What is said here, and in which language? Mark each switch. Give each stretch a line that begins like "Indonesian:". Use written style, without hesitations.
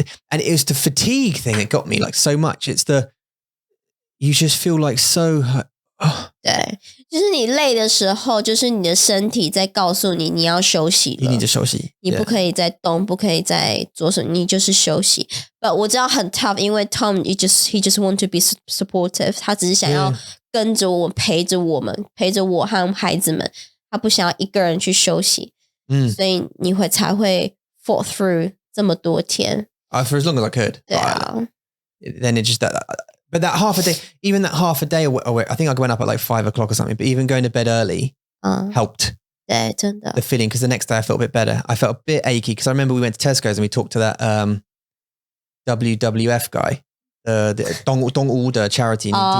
English: And it was the fatigue thing that got me like so much. It's you just feel like so.
Chinese: 对，就是你累的时候，就是你的身体在告诉你要休息了。
English: You need to
Chinese: 休息，你不可以再动，不可以再做什么，你就是休息。 But 我知道很 tough， 因为 Tom
English: he just want to be supportive，
Chinese: 他只是想要跟着我，陪着我和孩子们，他不想要一个人去休息。所以你才会
English: fought through
Chinese: 这么多天。
English: For as long as I could.
Chinese: 对啊。
English: Then it just But that half a day, even that half a day, I think I went up at like 5 o'clock or something, but even going to bed early helped.
Chinese: 对，真的。
English: The feeling, because the next day I felt a bit better. I felt a bit achy because I remember we went to Tesco's and we talked to that WWF guy, the Dongwu the charity.